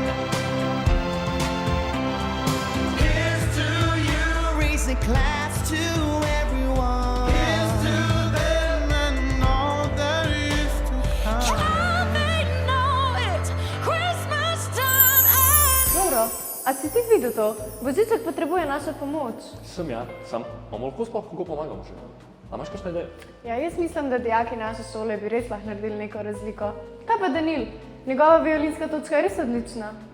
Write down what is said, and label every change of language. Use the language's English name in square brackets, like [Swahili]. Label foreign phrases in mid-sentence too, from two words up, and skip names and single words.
[English] Here's to you, raise a glass to everyone. Here's to them and all that is to come. Can they know it's Christmas time and [Slovenian] Dobro, a si ti videl to? Božiček potrebuje našo pomoč. Sem ja, sam. Bomo lahko sploh kako pomagamo še? A imaš kakšne ideje? Ja, jaz mislim, da dijaki naše šole bi res lahko naredili neko razliko. Kaj pa Danil? Njegova violinska točka je res odlična.